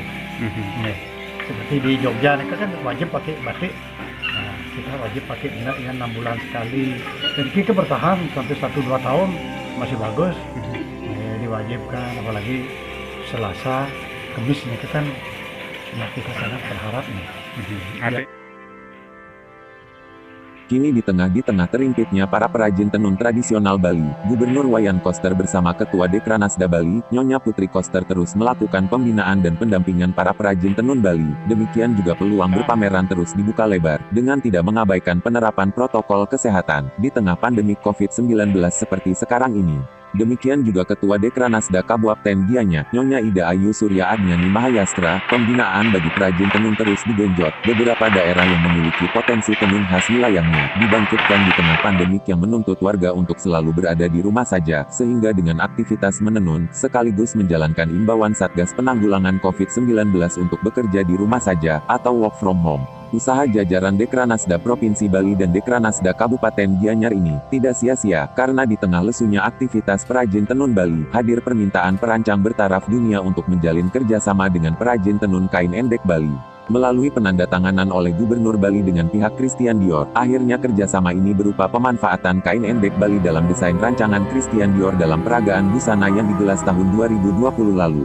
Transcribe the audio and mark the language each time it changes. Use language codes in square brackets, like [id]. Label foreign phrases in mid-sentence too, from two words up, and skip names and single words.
[id] Seperti di Jogja nih kan wajib pakai batik, nah, kita wajib pakai endek ya 6 bulan sekali, dan kita bertahan sampai 1-2 tahun masih bagus. Diwajibkan, apalagi Selasa, Kamis nih kan ya kita sangat berharap nih. Kini di tengah terimpitnya para perajin tenun tradisional Bali, Gubernur Wayan Koster bersama Ketua Dekranasda Bali, Nyonya Putri Koster terus melakukan pembinaan dan pendampingan para perajin tenun Bali. Demikian juga peluang berpameran terus dibuka lebar, dengan tidak mengabaikan penerapan protokol kesehatan, di tengah pandemi COVID-19 seperti sekarang ini. Demikian juga Ketua Dekranasda Kabupaten Gianyar, Nyonya Ida Ayu Surya Adnyani Mahayastra. Pembinaan bagi perajin tenun terus digenjot. Beberapa daerah yang memiliki potensi tenun khas wilayahnya dibangkitkan di tengah pandemik yang menuntut warga untuk selalu berada di rumah saja, sehingga dengan aktivitas menenun, sekaligus menjalankan imbauan Satgas Penanggulangan COVID-19 untuk bekerja di rumah saja, atau [en] work from home. [id] Usaha jajaran Dekranasda Provinsi Bali dan Dekranasda Kabupaten Gianyar ini tidak sia-sia, karena di tengah lesunya aktivitas perajin tenun Bali, hadir permintaan perancang bertaraf dunia untuk menjalin kerjasama dengan perajin tenun kain endek Bali. Melalui penandatanganan oleh Gubernur Bali dengan pihak Christian Dior, akhirnya kerjasama ini berupa pemanfaatan kain endek Bali dalam desain rancangan Christian Dior dalam peragaan busana yang digelas tahun 2020 lalu.